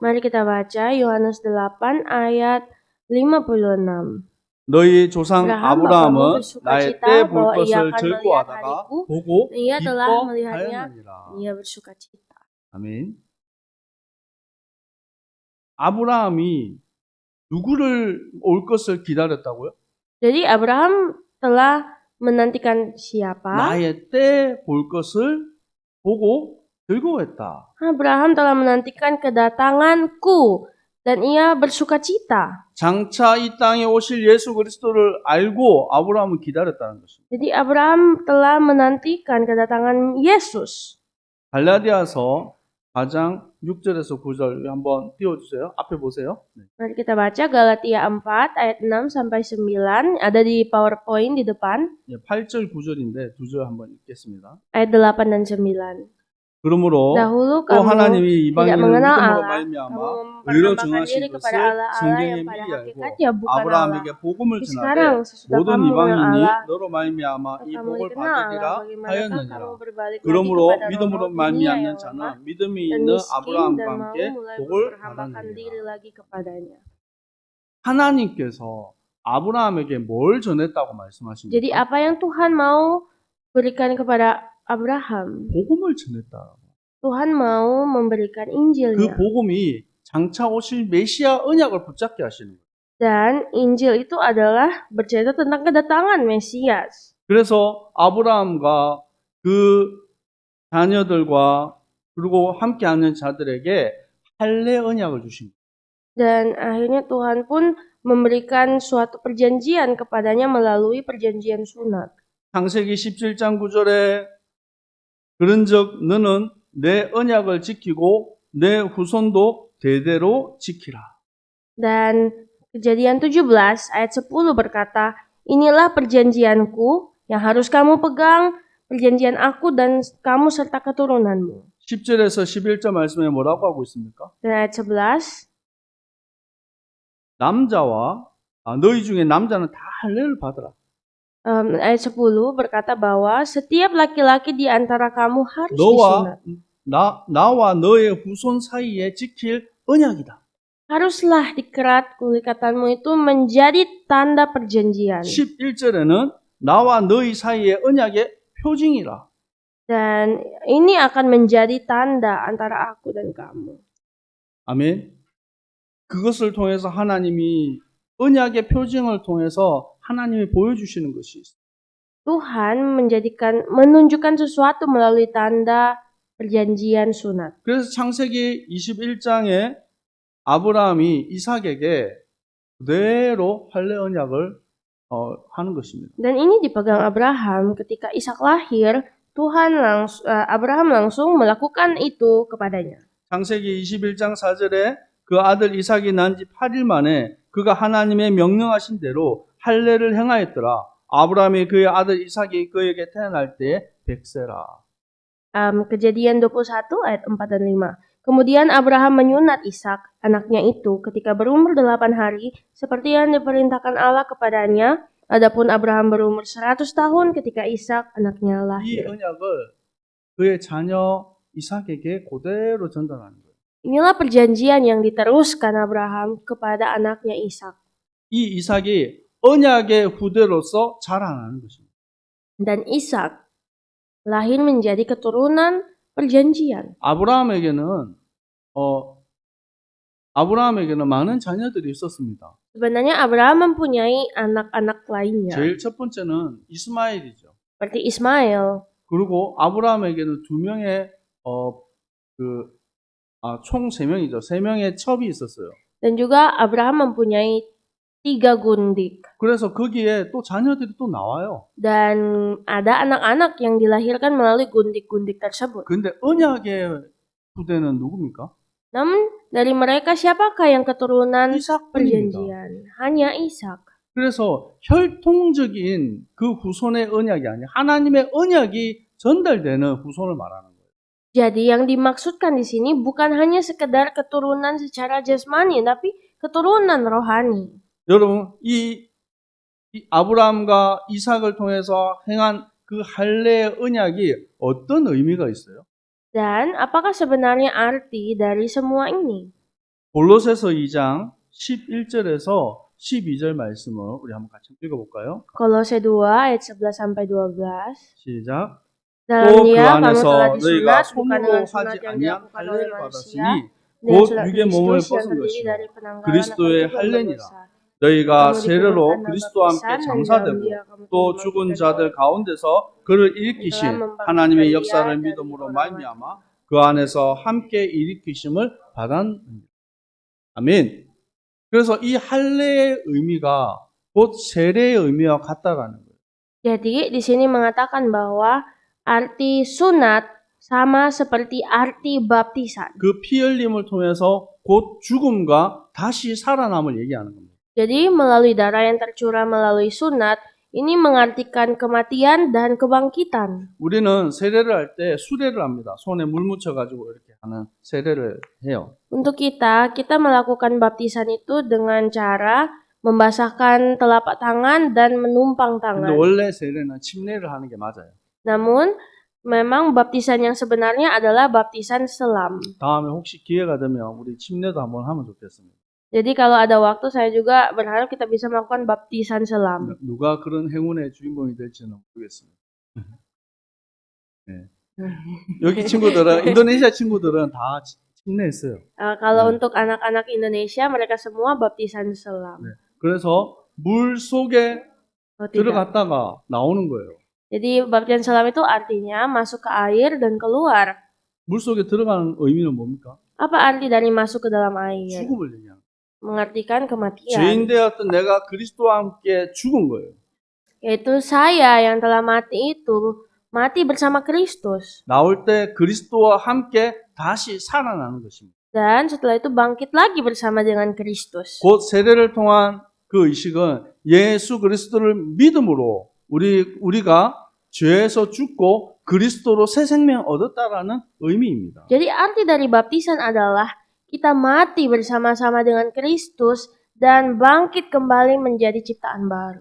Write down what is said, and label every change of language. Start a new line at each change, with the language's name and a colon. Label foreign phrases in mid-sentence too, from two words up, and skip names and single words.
Indonesian: Mari kita baca Yohanes 8 ayat 56.
Korean: 너희 조상 아브라함은 아브라함은 나의 때 볼
Indonesian: bahwa ia
Korean: 것을
Indonesian: akan 즐거워하다가 melihat hariku.
Korean: 보고
Indonesian: Ia telah melihatnya,
Korean: 기뻐하였느니라.
Indonesian: ia bersukacita.
Korean: 아멘. 아브라함이 누구를 올 것을 기다렸다고요?
Indonesian: Jadi Abraham telah menantikan siapa?
Korean: 나의 때 볼 것을 보고 즐거워했다.
Indonesian: Abraham telah menantikan kedatanganku dan ia bersukacita.
Korean: 장차 이 땅에 오실 예수 그리스도를 알고 아브라함은 기다렸다는 것입니다.
Indonesian: Jadi Abraham telah menantikan kedatangan Yesus.
Korean: 갈라디아서 4장 6절에서 9절 한번 띄워주세요. 앞에 보세요. 네.
Indonesian: Mari kita baca Galatia 4 ayat 6 sampai 9, ada di PowerPoint di depan,
Korean: 8절 9절인데 2절 한번 읽겠습니다.
Indonesian: ayat 8 dan 9.
Korean: 그러므로
Indonesian: Dahulu
Korean: 또
Indonesian: kamu
Korean: 하나님이
Indonesian: tidak
Korean: 이방인을
Indonesian: mengenal
Korean: 믿음으로
Indonesian: Allah,
Korean: 말미암아
Indonesian: kamu
Korean: 의로
Indonesian: mempersembahkan
Korean: 정하신
Indonesian: diri
Korean: 것을
Indonesian: kepada Allah
Korean: 성경에
Indonesian: yang pada
Korean: 미리 알고
Indonesian: hakikatnya bukan Allah.
Korean: 아브라함에게 복음을
Indonesian: Tapi
Korean: 전하되
Indonesian: sekarang sesudah
Korean: 모든
Indonesian: kamu mengenal
Korean: 이방인이
Indonesian: Allah,
Korean: 너로 말미암아 이
Indonesian: kamu
Korean: 복을
Indonesian: dikenal Allah,
Korean: 받으리라
Indonesian: bagaimanakah
Korean: 하였느니라.
Indonesian: kamu berbalik lagi
Korean: 그러므로
Indonesian: kepada
Korean: 믿음으로
Indonesian: roh-roh dunia
Korean: 말미암는
Indonesian: yang
Korean: 자는
Indonesian: lemah
Korean: 믿음이
Indonesian: dan
Korean: 있는
Indonesian: miskin
Korean: 아브라함과
Indonesian: dan mau
Korean: 함께
Indonesian: mulai
Korean: 복을
Indonesian: memperhambakan diri
Korean: 받았느니라.
Indonesian: lagi kepadanya.
Korean: 하나님께서 아브라함에게 뭘 전했다고
Indonesian: Jadi
Korean: 말씀하십니까?
Indonesian: apa yang Tuhan mau berikan kepada Abraham?
Korean: 복음을 전했다.
Indonesian: Tuhan mau memberikan
Korean: 그
Indonesian: Injilnya.
Korean: 복음이 장차 오실 메시아 언약을 붙잡게 하시는 거예요.
Indonesian: Dan Injil itu adalah bercerita tentang kedatangan Mesias.
Korean: 그래서 아브라함과 그 자녀들과 그리고 함께하는 자들에게 할례 언약을 주신 거예요.
Indonesian: Dan akhirnya Tuhan pun memberikan suatu perjanjian kepadanya melalui perjanjian sunat.
Korean: 창세기 17장 9절에 그런즉 너는 내 언약을 지키고 내 후손도 대대로 지키라.
Indonesian: Dan Kejadian 17 ayat 10 berkata, inilah perjanjianku yang harus kamu pegang, perjanjian aku dan kamu serta keturunanmu.
Korean: 10절에서 11절 말씀에 뭐라고 하고 있습니까?
Indonesian: Dan ayat 11,
Korean: 남자와 너희 중에 남자는 다 할례를 받으라.
Indonesian: ayat 10 berkata bahwa setiap laki-laki di antara kamu harus
Korean: 너와
Indonesian: disunat.
Korean: 나와 너의 후손 사이에 지킬 언약이다.
Indonesian: Haruslah dikerat kulikatanmu itu menjadi tanda perjanjian.
Korean: 11절에는 나와 너희 사이의 언약의 표징이라.
Indonesian: Dan ini akan menjadi tanda antara aku dan kamu.
Korean: 아멘. 그것을 통해서 하나님이 언약의 표징을 통해서 하나님이 보여주시는 것이 있어요.
Indonesian: Tuhan menunjukkan sesuatu melalui tanda perjanjian sunat.
Korean: 그래서 창세기 21장에 아브라함이 이삭에게 그대로 할례 언약을 하는 것입니다.
Indonesian: Dan ini dipegang Abraham ketika Ishak lahir, Abraham langsung melakukan itu kepadanya.
Korean: 창세기 21장 4절에 그 아들 이삭이 난 지 8일 만에 그가 하나님의 명령하신 대로 할례를 행하였더라. 아브라함이 그의 아들 이삭이 그에게 태어날 때 100세라.
Indonesian: Kejadian 21 ayat 4 dan 5. Kemudian Abraham menyunat Ishak, anaknya itu, ketika berumur 8 hari, seperti yang diperintahkan Allah kepadanya. Adapun Abraham berumur 100 tahun ketika Ishak, anaknya
Korean: 이
Indonesian: lahir.
Korean: 언약을 그의 자녀 이삭에게 그대로 전달하는 거예요.
Indonesian: Inilah perjanjian yang diteruskan Abraham kepada anaknya Ishak.
Korean: 이 이삭이 언약의 후대로서 자라나는 것입니다.
Indonesian: Dan Ishak lahir menjadi keturunan perjanjian.
Korean: 아브라함에게는 많은 자녀들이 있었습니다.
Indonesian: Sebenarnya Abraham mempunyai anak-anak lainnya,
Korean: 제일 첫 번째는 이스마엘이죠.
Indonesian: seperti Ismail.
Korean: 그리고 아브라함에게는 두 명의 총 3명이죠. 3명의 첩이 있었어요.
Indonesian: Dan juga Abraham mempunyai 3 gundik.
Korean: 그래서 거기에 또 자녀들이 또 나와요.
Indonesian: Dan ada anak-anak yang dilahirkan melalui gundik-gundik tersebut.
Korean: 근데 언약의 후대는 누굽니까?
Indonesian: Namun dari mereka siapakah yang keturunan
Korean: 이삭뿐입니다.
Indonesian: perjanjian? Hanya Ishak.
Korean: 그래서 혈통적인 그 후손의 언약이 아니라 하나님의 언약이 전달되는 후손을 말하는 거예요.
Indonesian: Jadi yang dimaksudkan di sini bukan hanya sekedar keturunan secara jasmani, tapi keturunan rohani.
Korean: 여러분, 이 아브라함과 이삭을 통해서 행한 그 할례의 언약이 어떤 의미가 있어요?
Indonesian: Dan apakah sebenarnya arti dari semua ini?
Korean: 골로새서 2장 11절에서 12절 말씀을 우리 한번 같이 읽어볼까요?
Indonesian: Kolose 2 ayat 11 sampai 12.
Korean: 시작.
Indonesian: Dalam
Korean: 또 그
Indonesian: dia kamu
Korean: 안에서
Indonesian: telah
Korean: 너희가
Indonesian: disunat bukan
Korean: 손으로
Indonesian: dengan
Korean: 하지
Indonesian: sunat yang
Korean: 아니한
Indonesian: dilakukan oleh
Korean: 할례를
Indonesian: manusia,
Korean: 받았으니
Indonesian: dengan
Korean: 곧
Indonesian: sunat
Korean: 육의 몸을
Indonesian: Kristus yang
Korean: 벗은
Indonesian: terdiri
Korean: 것이요
Indonesian: dari penanggalan akan
Korean: 그리스도의
Indonesian: tubuh yang
Korean: 할례니라.
Indonesian: berdosa.
Korean: 너희가
Indonesian: Kamu
Korean: 세례로
Indonesian: dikuburkan dalam
Korean: 그리스도와 함께
Indonesian: baptisan dan dalam
Korean: 장사되고
Indonesian: dia kamu
Korean: 또
Indonesian: telah
Korean: 죽은
Indonesian: dibangkitkan
Korean: 자들
Indonesian: oleh
Korean: 가운데서 그를 일으키신 하나님의 역사를 믿음으로 말미암아 그 안에서 함께 일으키심을 받았느니라. 아멘. 그래서 이 할례의 의미가 곧 세례의 의미와 같다라는 거예요.
Indonesian: Jadi di sini mengatakan bahwa arti sunat sama seperti arti baptisan.
Korean: 그 피 흘림을 통해서 곧 죽음과 다시 살아남을 얘기하는 겁니다.
Indonesian: Jadi melalui darah yang tercurah melalui sunat, ini mengartikan kematian dan kebangkitan.
Korean: 우리는 세례를 할 때 수례를 합니다. 손에 물 묻혀가지고 이렇게 하는 세례를 해요.
Indonesian: Untuk kita melakukan baptisan itu dengan cara membasahkan telapak tangan dan menumpang
Korean: 근데
Indonesian: tangan.
Korean: 원래 세례는 침례를 하는 게 맞아요.
Indonesian: Namun, memang baptisan yang sebenarnya adalah baptisan selam.
Korean: 다음에 혹시 기회가 되면 우리 침례도 한번 하면 좋겠습니다. Jadi kalau ada waktu saya juga berharap kita bisa melakukan baptisan selam. 누가 그런 행운의 주인공이 될지는 모르겠습니다. 네. 여기 친구들은 인도네시아 친구들은 다 침례했어요.
Indonesian: Kalau untuk anak-anak Indonesia, mereka semua baptisan selam.
Korean: 네. 그래서 물 속에
Indonesian: Oh, tidak.
Korean: 들어갔다가 나오는 거예요.
Indonesian: Jadi baptisan selam itu artinya masuk ke air dan keluar.
Korean: 물 속에 들어가는 의미는 뭡니까?
Indonesian: Apa arti dari masuk ke dalam air?
Korean: 죽음을 얘기하는 거예요.
Indonesian: Mengartikan kematian.
Korean: 죄인 되었던 내가 그리스도와 함께 죽은 거예요.
Indonesian: Yaitu saya yang telah mati itu mati bersama Kristus.
Korean: 나올 때 그리스도와 함께 다시 살아나는 것입니다.
Indonesian: Dan setelah itu bangkit lagi bersama dengan Kristus.
Korean: 곧 세례를 통한 그 의식은 예수 그리스도를 믿음으로 우리가 죄에서 죽고 그리스도로 새 생명 얻었다라는 의미입니다.
Indonesian: Jadi arti dari baptisan adalah kita mati bersama-sama dengan Kristus dan bangkit kembali menjadi ciptaan baru.